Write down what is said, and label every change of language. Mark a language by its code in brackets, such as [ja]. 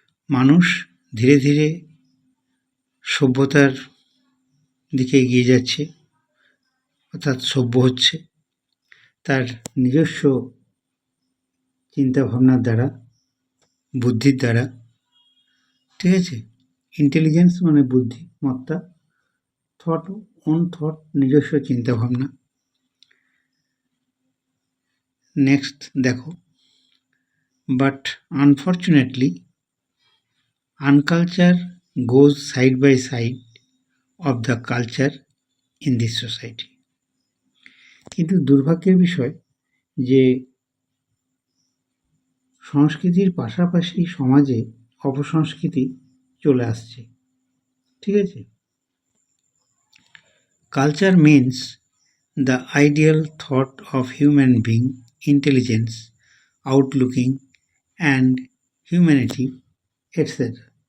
[bn] মানুষ ধীরে ধীরে সভ্যতার দিকে এগিয়ে যাচ্ছে, অর্থাৎ সভ্য হচ্ছে তার নিজস্ব চিন্তাভাবনার দ্বারা, বুদ্ধির দ্বারা। ঠিক আছে, ইন্টেলিজেন্স মানে বুদ্ধিমত্তা, থট, নিজস্ব চিন্তাভাবনা। নেক্সট দেখো, [en] But unfortunately unculture goes side by side of the culture in this society. [bn] কিন্তু দুর্ভাগ্যের বিষয় যে সংস্কৃতির পাশাপাশি সমাজে অপসংস্কৃতি চলে আসছে। ঠিক আছে, [en] Culture means the ideal thought of human being, intelligence, outlooking and humanity etcetera.